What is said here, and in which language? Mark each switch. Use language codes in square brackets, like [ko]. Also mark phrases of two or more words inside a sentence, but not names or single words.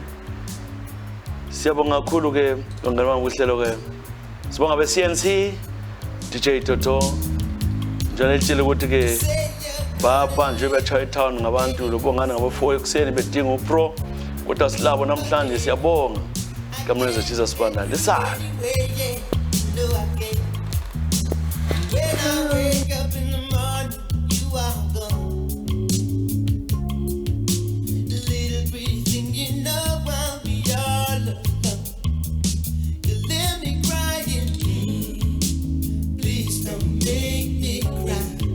[nd] Siyabonga kakhulu-ke bangani bami kuhlelo-ke. Sibonga be-CNC, DJ Toto. Njalo elitshele ukuthi-ke baba nje betshaya etown ngabantu lobongana ngabo-4 ekuseni bedinga upro. Kodwa silabo namhlanje siyabonga. Kamneze Jesus Banda. Lisale. [en] When I wake up in the morning, you are gone. The little pretty thing, you know I'll be all alone. You let me crying, please don't make me cry.